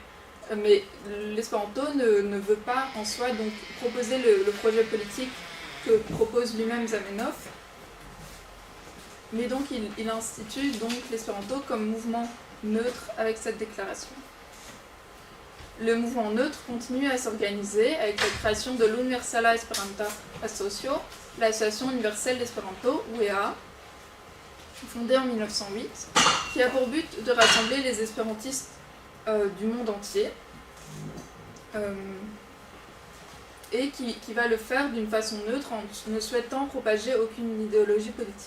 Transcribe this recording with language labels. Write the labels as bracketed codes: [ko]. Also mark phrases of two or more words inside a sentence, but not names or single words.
[fr] Mais l'espéranto ne veut pas en soi donc proposer le projet politique que propose lui-même Zamenhof, mais donc il institue donc l'espéranto comme mouvement neutre avec cette déclaration. Le mouvement neutre continue à s'organiser avec la création de l'Universala Esperanta Asocio, l'association universelle d'espéranto, UEA, fondée en 1908, qui a pour but de rassembler les espérantistes du monde entier, et qui va le faire d'une façon neutre en ne souhaitant propager aucune idéologie politique.